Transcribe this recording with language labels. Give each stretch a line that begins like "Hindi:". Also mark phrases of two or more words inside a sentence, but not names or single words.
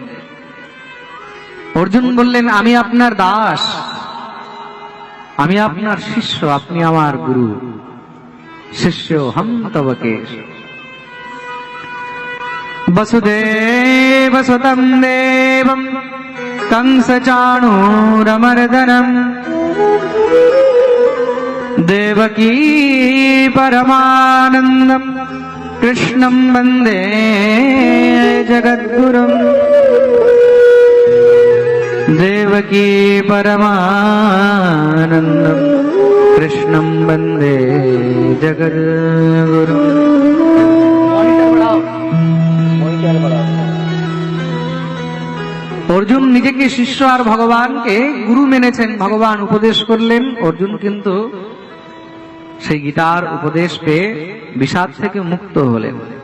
Bangla: অর্জুন বললেন, আমি আপনার দাস, আমি আপনার শিষ্য, আপনি আমার গুরু।
Hindi: शिष्य हम तव केशव।
Sanskrit: বসুদেব সুতম দেবম कंस चाणूरमर्दनम देवकी परमानंदम कृष्णं वंदे जगद्गुरुम। देवकी परमानंदम कृष्णं वंदे जगद्गुरुम।
Bangla: অর্জুন নিজেকে শিষ্য আর ভগবানকে গুরু মেনেছেন। ভগবান উপদেশ করলেন, অর্জুন কিন্তু সেই গীতার উপদেশ পেয়ে বিষাদ থেকে মুক্ত হলেন।